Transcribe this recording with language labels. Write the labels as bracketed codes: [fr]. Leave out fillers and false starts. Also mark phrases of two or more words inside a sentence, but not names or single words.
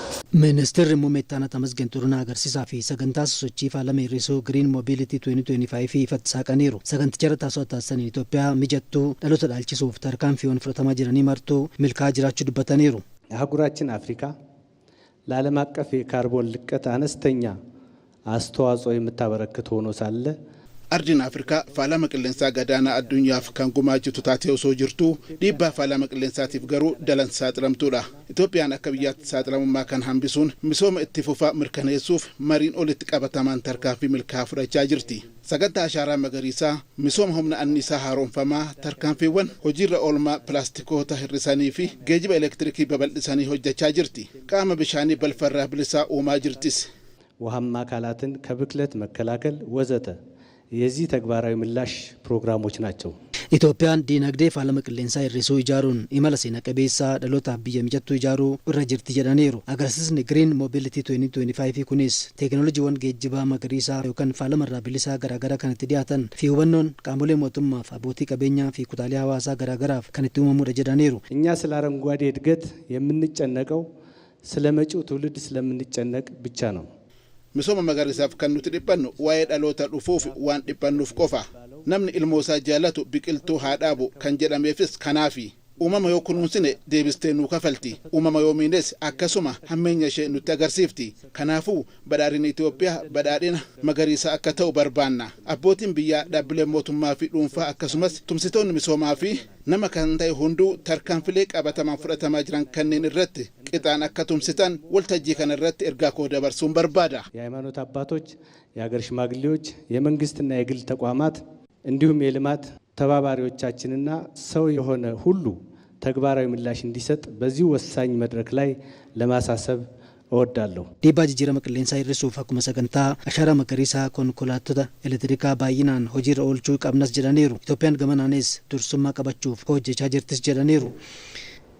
[om] Ministeerri muummee Tamasgen Xurunaa agarsiisaa fi sagantaa sochii faalama hir'isuu Green Mobility 2025 ifatti saaqaniiru. Saganticha taasoo taasisan Itoophiyaa mijattuu dhaloota dhaalchisuuf tarkaanfiiwwan fudhatamaa jiranii martuu milkaa'aa jiraachuu dubbataniiru. [am] አህጉራችን አፍሪካ ለዓለም አቀፍ የካርቦን ልቀት አነስተኛ አስተዋጽኦ የምታበረክት ሆኖ ሳለ [om] Ardin Afrika faalama qilleensaa gadaanaa addunyaaf kan gumaachitu taatee osoo jirtu dhiibbaa faalama qilleensaatiif garuu dalan saaxilamtuudha. Itoophiyaan akka biyyaatti saaxilamummaa kan hambisuun misooma itti fufaa mirkaneessuuf mariin olitti qabatamaan tarkaanfii milkaa'aa fudhachaa jirti. Sagantaa ashaaraa magariisaa misooma humna anniisaa haaromfamaa tarkaanfiiwwan hojiirra oolmaa pilaastikoota hir'isanii fi geejiba elektirikii babal'isanii hojjechaa jirti. Qaama bishaanii balfarraa bilisaa uumaa jirtis. [am] ውሃማ አካላትን ከብክለት መከላከል ወዘተ የዚህ ተግባራዊ ምላሽ ፕሮግራሞች ናቸው። [om] Itoophiyaan diinagdee faalama qilleensaa hir'isuu ijaaruun imala seena qabeessaa dhalootaaf biyya mijattuu ijaaruu irra jirti jedhaniiru. Agarsiisni Green Mobility 2025 kunis teekinooloojiiwwan geejjibaa magariisaa yookaan faalama irraa bilisaa garaagaraa kan itti dhiyaatan fi hubannoon qaamolee mootummaaf abbootii qabeenyaa fi kutaalee hawaasaa garaagaraaf kan itti uumamuudha jedhaniiru. [am] እኛ ስለ አረንጓዴ እድገት የምንጨነቀው ስለ መጪው ትውልድ ስለምንጨነቅ ብቻ ነው። [om] Misooma magariisaaf kan nuti dhiphannu waa'ee dhaloota dhufuuf waan dhiphannuuf qofa. Namni ilmoosaa jaalatu biqiltuu haa dhaabu kan jedhameefis kanaafi. Uumama yoo kunuunsine deebistee nuu kafalti. Uumama yoo miines akkasuma hammeenya ishee nutti agarsiifti. Kanaafuu badhaadhina Itoophiyaa badhaadhina magariisaa akka ta'u barbaanna. Abbootiin biyyaa dhaabbilee mootummaa fi dhuunfaa akkasumas tumsitoonni misoomaa fi nama kan ta'e hunduu tarkaanfilee qabatamaan fudhatamaa jiran kanneen irratti qixaan akka tumsitan waltajjii kana irratti ergaa koo dabarsuun barbaada. [am] የሃይማኖት አባቶች፣ የሀገር ሽማግሌዎች፣ የመንግስትና የግል ተቋማት እንዲሁም የልማት ተባባሪዎቻችንና ሰው የሆነ ሁሉ ተግባራዊ ምላሽ እንዲሰጥ በዚህ ወሳኝ መድረክ ላይ ለማሳሰብ እወዳለሁ። [om] Dhiibbaa jijjiirama qilleensaa hir'isuuf akkuma sagantaa ashaaraa magariisaa konkolaattota elektirikaa baay'inaan hojiirra oolchuu qabnas jedhaniiru. Itoophiyaan gamanaanis dursummaa qabachuuf hojjechaa jirtis jedhaniiru.